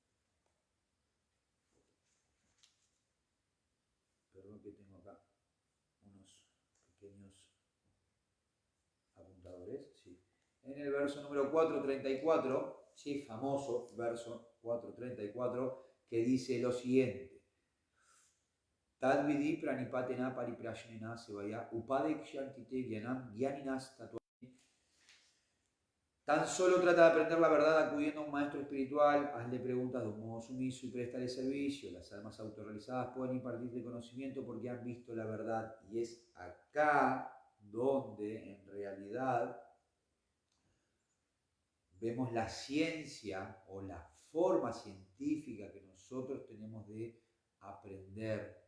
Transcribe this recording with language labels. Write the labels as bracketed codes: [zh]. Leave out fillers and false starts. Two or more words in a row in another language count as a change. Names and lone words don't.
[es] Perdón que tengo acá unos pequeños apuntadores. Sí. En el verso número 434, sí, famoso verso 434, que dice lo siguiente. [sa] तद्विद्धि प्रणिपातेन परिप्रश्नेन सेवया उपदेक्ष्यन्ति ते ज्ञानं ज्ञानिनस् तत्त्वम्. [es] Tan solo trata de aprender la verdad acudiendo a un maestro espiritual, hazle preguntas de un modo sumiso y préstale servicio. Las almas autorrealizadas pueden impartirte conocimiento porque han visto la verdad. Y es acá donde en realidad vemos la ciencia o la forma científica que nosotros tenemos de aprender.